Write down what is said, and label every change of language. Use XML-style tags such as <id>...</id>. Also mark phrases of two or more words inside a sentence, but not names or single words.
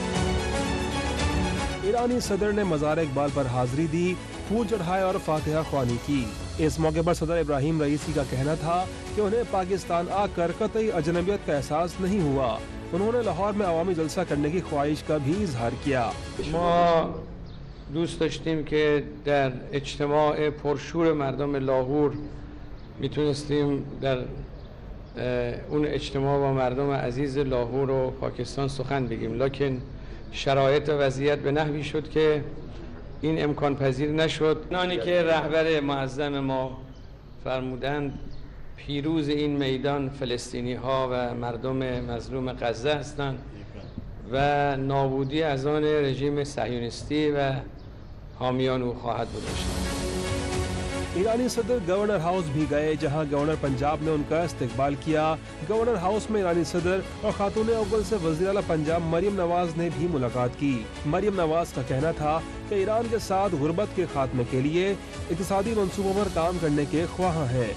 <ur>ایرانی صدر نے مزار اقبال پر حاضری دی، پھول چڑھائے اور فاتحہ خوانی کی۔ اس موقع پر صدر ابراہیم رئیسی کا کہنا تھا کہ انہیں پاکستان آ کر قطعی اجنبیت کا احساس نہیں ہوا۔ انہوں نے لاہور میں عوامی جلسہ کرنے کی خواہش کا بھی اظہار کیا۔</ur> <fa>دوست داشتیم که در اجتماع پرشور مردم لاهور میتونستیم در اون اجتماع با مردم عزیز لاهور و پاکستان سخن بگیم، لکن شرایط و وضعیت به نحوی شد که این امکان پذیر نشد. آنی که رهبر معظم ما فرمودند پیروز این میدان فلسطینی ها و مردم مظلوم غزه هستند و نابودی از آن رژیم صهیونیستی و حامیان او خواهد بود.</fa> <ur>ایرانی صدر گورنر ہاؤس بھی گئے، جہاں گورنر پنجاب نے ان کا استقبال کیا۔ گورنر ہاؤس میں ایرانی صدر اور خاتون اول سے وزیر اعلیٰ پنجاب مریم نواز نے بھی ملاقات کی۔ مریم نواز کا کہنا تھا کہ ایران کے ساتھ غربت کے خاتمے کے لیے اقتصادی منصوبوں پر کام کرنے کے خواہاں ہیں۔</ur>